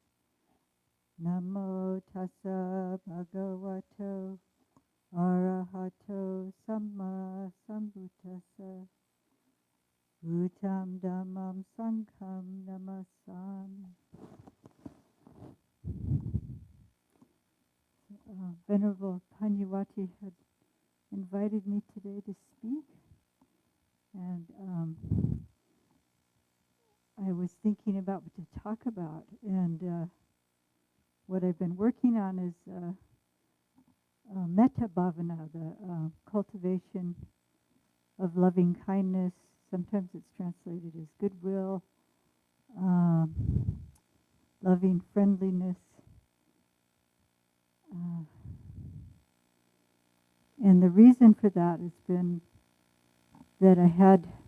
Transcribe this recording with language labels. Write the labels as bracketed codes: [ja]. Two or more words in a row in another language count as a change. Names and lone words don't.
[pi] Namo tassa bhagavato arahato samma sambuddhassa. Bhutam dhammam sangham namasami. [en] Venerable Panyavati had invited me today to speak, and I was thinking about what to talk about, and what I've been working on is [pi] metta bhavana, [en] the cultivation of loving kindness. Sometimes it's translated as goodwill, loving friendliness. And the reason for that has been that I had